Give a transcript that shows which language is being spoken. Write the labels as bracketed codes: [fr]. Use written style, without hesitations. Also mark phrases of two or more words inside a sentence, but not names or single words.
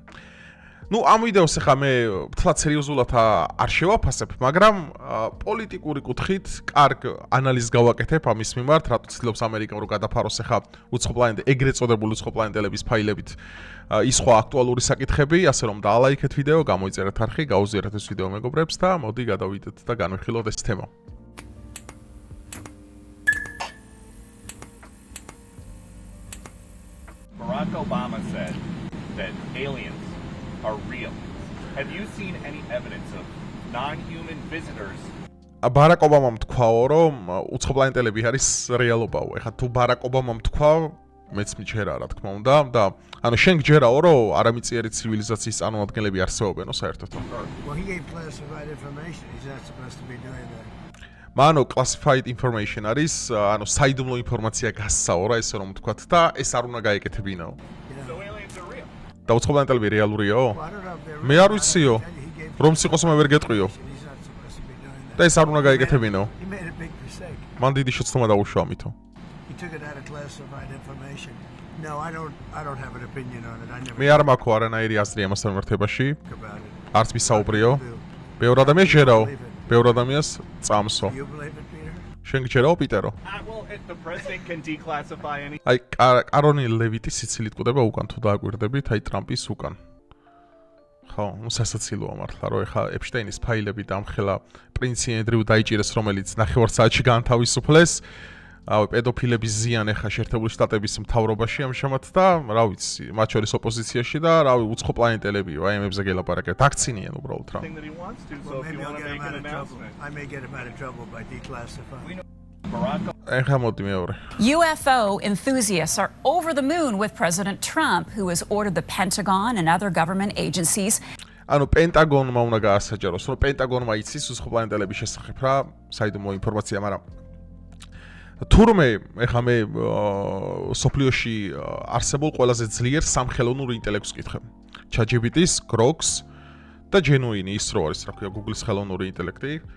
[ka] ნუ ამ ვიდეოს ახლა მე თლად სერიოზულად არ შევაფასებ, მაგრამ პოლიტიკური კუთხით კარგ ანალიზს გავაკეთებ ამის მიმართ, რატო ცდილობს ამერიკა რომ გადაფაროს ახლა ეგრეთ წოდებული უცხოპლანეტელების ფაილებით ის სხვა აქტუალური საკითხები, ასე რომ დაალაიქეთ ვიდეო, გამოიწერეთ არხი, გაუზიარეთ ეს ვიდეო მეგობრებს და მოდი გადავიდეთ და განვიხილოთ ეს თემა. [en] Barack Obama said that aliens are real. Have you seen any evidence of non-human visitors? [ka] ბარაკ ობამამ თქვაო, რომ უცხოპლანეტელები არის რეალობაო. ეხლა თუ ბარაკ ობამამ თქვა, მეც მიჩერა, რა თქმა უნდა, და ანუ შენ გჯერაო, რომ არამიწიერი ცივილიზაციის წარმომადგენლები არსებობენო საერთოდ. [en] Well, he gave classified information. He's not supposed to be doing that. [ka] მანო [en] classified information [ka] არის, ანუ საიდუმლო ინფორმაცია გასცაო რა, ესე რომ ვთქვათ და ეს არ უნდა გაეკეთებინაო. [en] So aliens are real. [ka] და უცხოპლანეტელები რეალურიაო? [en] Well, I don't know if they're [ka] მე არ ვიციო. რომ სიყოს მე ვერ გეტყვიო. [en] He's not supposed to be doing that. [ka] და ეს არ უნდა გაეკეთებინაო. [en] He made a big mistake. [ka] მან დიდი შეცდომა დაუშვა ამითო. [en] He took it out of classified information. No, I don't have an opinion on it. I never [ka] მე არ მაქვს არანაირი აზრი ამასთან მიმართებაში. [en] think about it. [ka] არც მისაუბრიო. ბევრ ადამიანს ჯერაო. ბევრ ადამიანს წამსო. [en] Do you believe it, Peter? [ka] შენ გჯერაო, პიტერო? [en] Well, if the president can declassify any [ka] აი კარონი ლევიტი სიცილით კვდება უკან თუ დააკვირდებით, აი ტრამპის უკან. ხო, ნუ სასაცილოა მართლა, რომ ეხა ეპშტეინის ფაილები დამხელა პრინცი ენდრიუ დაიჭირეს, რომელიც ნახევარსაათში განთავისუფლეს. პედოფილების ზიან ეხა შეერთებული შტატების მთავრობაში ამჟამად და რა ვიცი, მათ შორის ოპოზიციაში და რავი უცხოპლანეტელებიო, აი ამებზე გელაპარაკებთ. აქცინიან უბრალოდ რა. [en] thing that he wants to. So Well, if maybe you I'll want to get him make out an of trouble. announcement, I may get him out of trouble by declassifying. Barack [ka] ეხა მოდი მეორე. [en] UFO enthusiasts are over the moon with President Trump, who has ordered the Pentagon and other government agencies [ka] ანუ პენტაგონმა უნდა გაასაჯაროს, რომ პენტაგონმა იცის უცხოპლანეტელების შესახებ რა, საიდუმლო ინფორმაცია, მაგრამ თურმე ეხა მე სოფლიოში არსებულ ყველაზე ძლიერ სამხელოვნურ ინტელექტს ვკითხებ. ChatGPT-ს, Grok-ს და Genuine ის რო არის, რა ქვია, Google-ის ხელოვნური ინტელექტი.